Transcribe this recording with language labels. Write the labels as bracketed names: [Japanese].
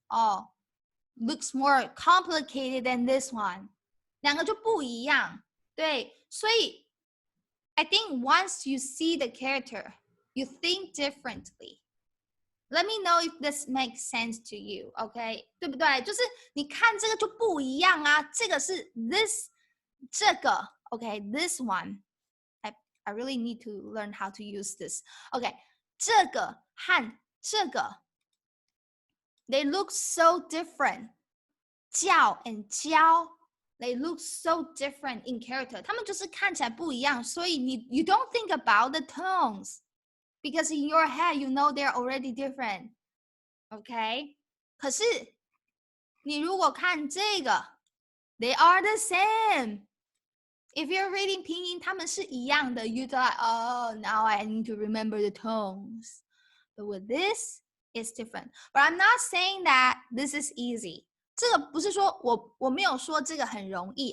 [English] Oh, looks more complicated than this one. [Chinese] 两个就不一样。对，所以 [English] I think once you see the character, you think differently. Let me know if this makes sense to you, OK? [Chinese] 对不对？就是你看这个就不一样啊，这个是 this 这个 [English] Okay, this one, I really need to learn how to use this. Okay, [Chinese] 这个和这个 [English] they look so different. 叫 and 教 they look so different in character. [Chinese] 他们就是看起来不一样，所以 [English] you don't think about the tones because in your head you know they're already different. Okay? [Chinese] 可是你如果看这个 [English] they are the same. If you're reading [Chinese] 拼音，他们是一样的。 [English] You thought, oh, now I need to remember the tones. But with this, it's different. But I'm not saying that this is easy. [Chinese] 这个不是说我没有说这个很容易。